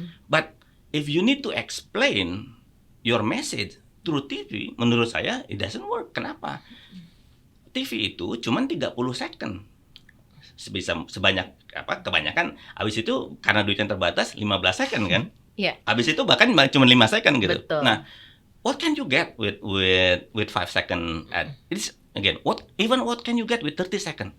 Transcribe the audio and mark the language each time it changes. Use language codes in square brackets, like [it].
[en] But if you need to explain your message through TV, [id] menurut saya [en] it doesn't work. [id] Kenapa? TV itu cuma 30 second. Sebanyak kebanyakan habis itu karena duitnya terbatas 15 second kan? Habis itu bahkan cuma 5 second gitu. Betul. [en] Nah, what can you get with 5 second ad? It's again, what can you get with 30 second?